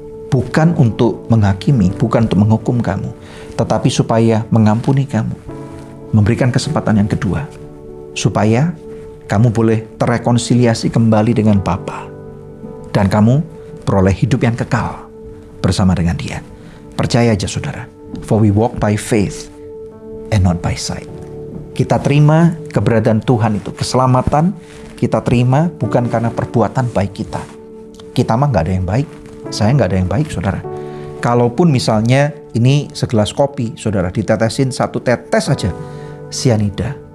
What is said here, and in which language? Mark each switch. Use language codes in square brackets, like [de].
[id] Bukan untuk menghakimi, bukan untuk menghukum kamu, tetapi supaya mengampuni kamu. Memberikan kesempatan yang kedua, supaya kamu boleh terrekonsiliasi kembali dengan Bapa. Dan kamu beroleh hidup yang kekal bersama dengan Dia. Percaya aja saudara. [en] For we walk by faith and not by sight. [id] Kita terima keberadaan Tuhan itu. Keselamatan kita terima bukan karena perbuatan baik kita. Kita mah gak ada yang baik. Saya gak ada yang baik saudara. Kalaupun misalnya ini segelas kopi saudara, ditetesin 1 tetes saja sianida.